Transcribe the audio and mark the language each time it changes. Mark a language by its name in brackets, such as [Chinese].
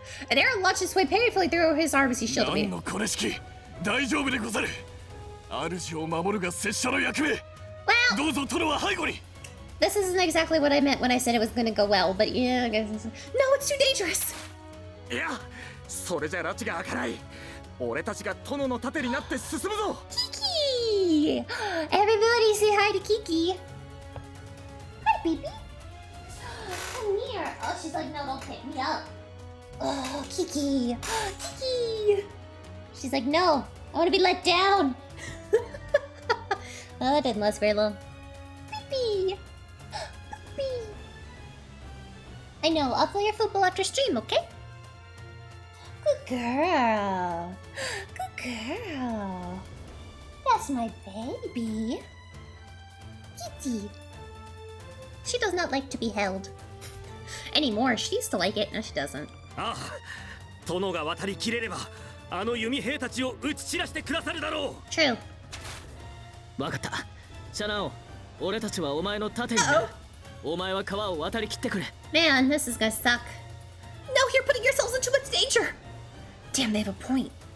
[English] An arrow launched its way painfully through his arm as he shielded me. [Japanese] 大丈夫でござる。主を守るが拙者の役目。どうぞ殿は背後に。 [English] This isn't exactly what I meant when I said it was gonna go well, but yeah, I guess it's... No, it's too dangerous. [Japanese] いや、それじゃ拉致が開かない。俺たちが殿の盾になって進むぞ。 [English] Kiki! Everybody say hi to Kiki. Hi, baby. Come here. Oh, she's like, no, don't pick me up. Oh, Kiki. Kiki. She's like, no, I want to be let down. Oh, that didn't last very long. Baby. Baby. I know, I'll play your football after stream, okay? Good girl. Good girl. That's my baby. Kitty. She does not like to be held. Anymore, she used to like it. No, she doesn't. [Japanese] ああ、殿が渡りきれれば、あの弓兵たちを撃ち散らしてくださるだろう。 [English] True. [Japanese] わかった。シャナオ、俺たちはお前の盾になる。お前は川を渡りきってくれ。 [English] Man, this is gonna suck. No, you're putting yourselves in too much danger. Damn, they have a point.